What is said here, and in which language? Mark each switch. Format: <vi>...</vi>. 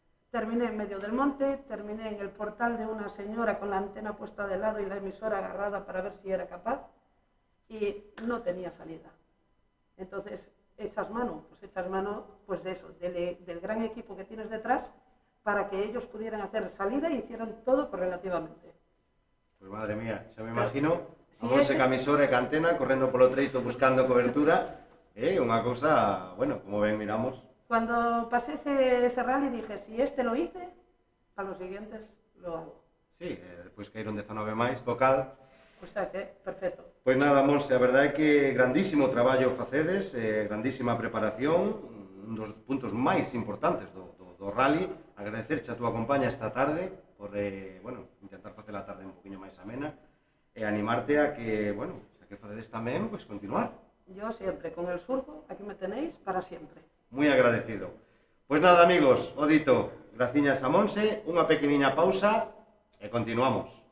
<es>Terminé en medio del monte, terminé en el portal de una señora con la antena puesta de lado y la emisora agarrada para ver si era capaz, y no tenía salida. Entonces, echas mano pues de eso, del gran equipo que tienes detrás, para que ellos pudieran hacer salida y hicieran todo correlativamente.</es> <gl>pois madre mía, xa me imagino</gl> <es>Si a Monse ese-</es> <gl>camisora e cantena correndo polo treito buscando cobertura, unha cousa, bueno, como ben miramos.</gl> <es>Cuando pasé ese rally dije, si este lo hice, a los siguientes lo hago.</es> <gl>Sí, despois caíron 19 máis, co cal.</gl> <es>O sea que, perfecto.</es> <gl>Pois nada, Monse, a verdade é que grandísimo traballo facedes, grandísima preparación, un dos puntos máis importantes do rally. Agradecerche a túa compaña esta tarde por, intentar facer a tarde un poquinho máis amena e animarte a que, xa que facedes tamén, pois continuar.</gl> <es>yo siempre con el surco, aquí me tenéis para siempre. Muy agradecido. Pues nada, amigos,</es> <gl>o dito, graciñas a Monse, unha pequeniña pausa e continuamos.</gl>